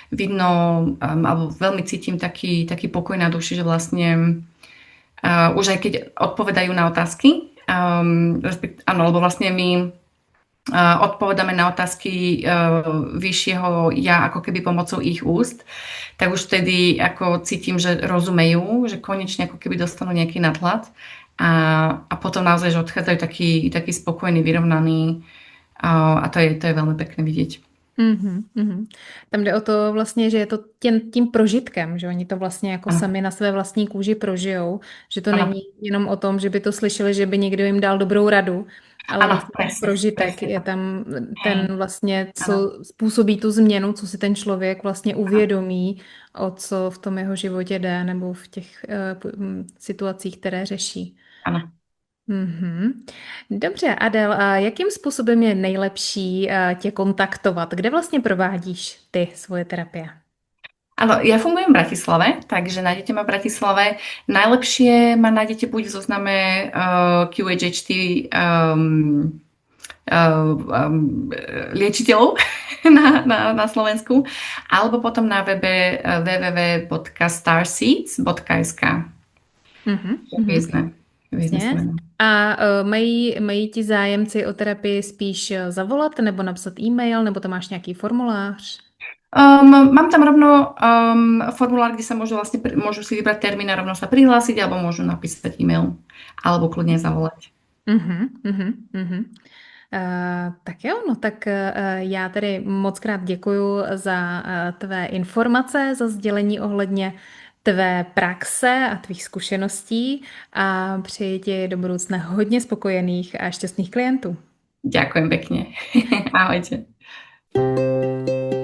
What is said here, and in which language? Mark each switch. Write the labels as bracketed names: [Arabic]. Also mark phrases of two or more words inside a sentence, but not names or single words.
[Slovak] alebo veľmi cítim taký pokoj na duši, že vlastne už aj keď odpovedajú na otázky, áno, lebo vlastne my odpovedáme na otázky vyššieho ja ako keby pomocou ich úst, tak už vtedy ako cítim, že rozumejú, že konečne ako keby dostanú nejaký nadhľad a potom naozaj, že odchádzajú taký spokojný, vyrovnaný a to je veľmi pekné vidieť. [Czech] Tam jde o to vlastně, že je to tím prožitkem, že oni to vlastně jako [Slovak] Áno, [Czech] sami na své vlastní kůži prožijou, že to [Slovak] áno, [Czech] není jenom o tom, že by to slyšeli, že by někdo jim dal dobrou radu, ale [Slovak] Áno, [Czech] vlastně ten [Slovak] presne, [Czech] prožitek [Slovak] presne je tak. [Czech] tam [Slovak] Hej, [Czech] ten vlastně, [Slovak] áno, [Czech] co způsobí tu změnu, co si ten člověk vlastně [Slovak] áno, [Czech] uvědomí, o co v tom jeho životě jde, nebo v těch situacích, které řeší. [Slovak] áno. Mhm. [Czech] Dobře, Adel, a jakým způsobem je nejlepší tě kontaktovat? Kde vlastně provádíš ty svoje terapie? [Slovak] Áno, ja fungujem v Bratislave, takže nájdete ma v Bratislave. Najlepšie ma nájdete buď v zozname QHHT liečiteľov na Slovensku, alebo potom na webe www.starseeds.sk. Mhm, mhm. [Czech] Hvězdne Jasně. semeno. A mají ti zájemci o terapii spíš zavolat nebo napsat e-mail, nebo tam máš nějaký formulář? [Slovak] Mám tam rovno formulár, kde sa môžu vlastne, môžu si vybrať termín a rovno sa prihlásiť, alebo môžu napísať e-mail, alebo kľudne zavolať. Mhm, mhm, mhm. [Czech] Tak jo, no tak já tedy moc krát děkuju za tvé informace, za sdělení ohledně tvé praxe a tvých zkušeností a přeji ti do budoucna hodně spokojených a šťastných klientů. [Slovak] Ďakujem pekne. Ahojte.